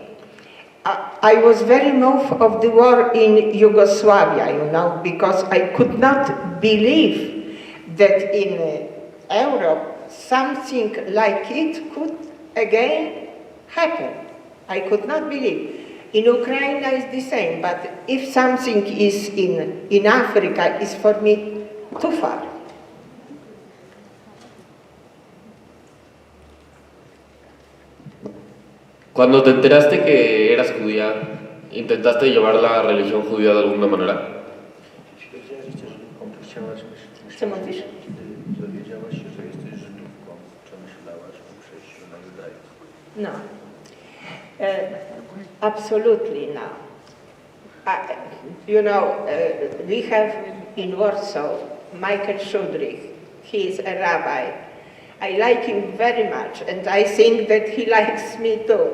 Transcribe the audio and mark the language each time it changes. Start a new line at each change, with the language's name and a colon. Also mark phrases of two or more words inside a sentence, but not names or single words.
English: I was very moved of the war in Yugoslavia, you know, because I could not believe that in Europe something like it could again happen. I could not believe. In Ukraine is the same, but if something is in Africa, it's for me too far.
Spanish: Cuando te enteraste que eras judía, ¿intentaste llevar la religión judía de alguna manera?
Polish: Co mówisz? Dowiedziałaś się, że jesteś Żydówką. Czy myślałaś o przejściu na judaizm?
English: No. Absolutely no. You know, we have in Warsaw Michael Szudrich. He is a rabbi. I like him very much, and I think that he likes me too.